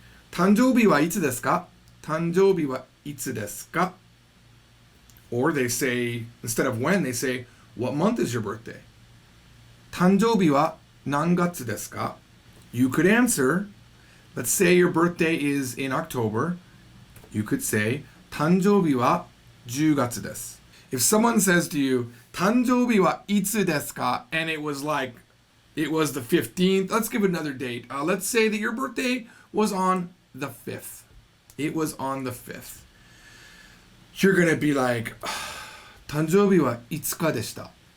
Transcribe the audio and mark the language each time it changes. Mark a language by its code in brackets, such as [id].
[ja] 誕生日はいつですか?誕生日はいつですか? [en] Or they say, instead of when, they say, what month is your birthday? [ja] 誕生日は何月ですか? [en] You could answer, let's say your birthday is in October. You could say, [ja] 誕生日は10月です. [en] If someone says to you, [ja] 誕生日はいつですか? [en] And it was like, it was the 15th. Let's give it another date. Let's say that your birthday was on the 5th. It was on the 5th. You're going to be like, [ja] 誕生日は5日でした.